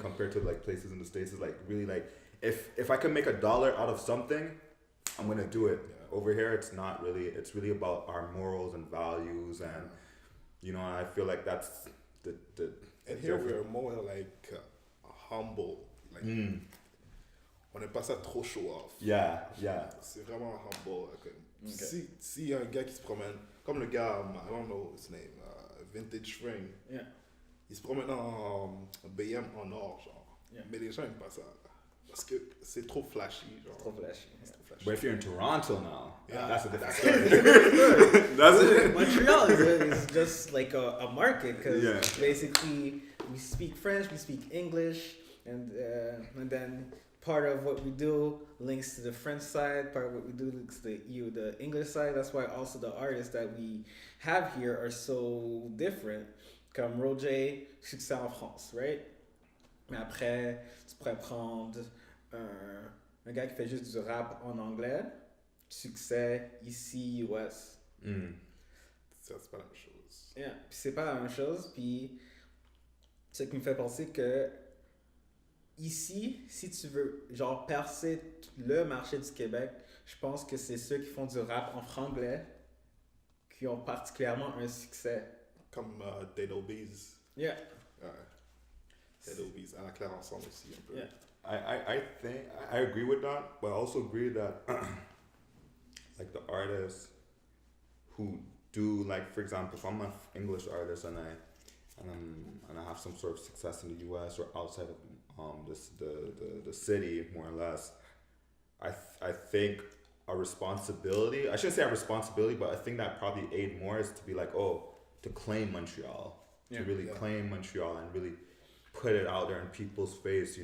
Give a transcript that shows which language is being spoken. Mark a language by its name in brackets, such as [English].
[English] Compared to like places in the States, is like really like, if I can make $1 out of something, I'm gonna do it. Yeah. Over here, it's not really. It's really about our morals and values, and you know, I feel like that's the. And here we're more like humble. [French] Like, on n'est pas ça trop show off. [English] Yeah. [French] C'est vraiment humble. Okay. Si y a un gars qui se promène, comme le gars, [English] I don't know his name, [French] Vintage Spring. [English] Yeah. [French] Il se promène en BM en or, genre. [English] Yeah. [French] Mais les gens n'aiment pas ça. Parce que c'est trop flashy, genre. Trop flashy. C'est trop flashy. [English] But if you're in Toronto now, that's a different story. That's it. Montreal is just like a market because Yeah. basically we speak French, we speak English, and then part of what we do links to the French side, part of what we do links to the English side. That's why also the artists that we have here are so different. [French] Comme Roger, succès en France, right? Mais après, tu pourrais prendre un gars qui fait juste du rap en anglais, succès ici, US. C'est pas la même chose. [English] Yeah. [French] Puis c'est pas la même chose, puis ce qui me fait penser que ici, si tu veux genre percer le marché du Québec, je pense que c'est ceux qui font du rap en franglais qui ont particulièrement un succès. Comme Dead Obies. [English] Yeah. [French] Dead Obies, à la claire ensemble aussi un peu. [English] Yeah. I think I agree with that, but I also agree that like the artists who do, like, for example, if I'm an English artist and I have some sort of success in the US or outside of the city, more or less, I think a responsibility, I shouldn't say a responsibility, but I think that probably aid more is to be like, to claim Montreal, to really claim Montreal and really put it out there in people's face.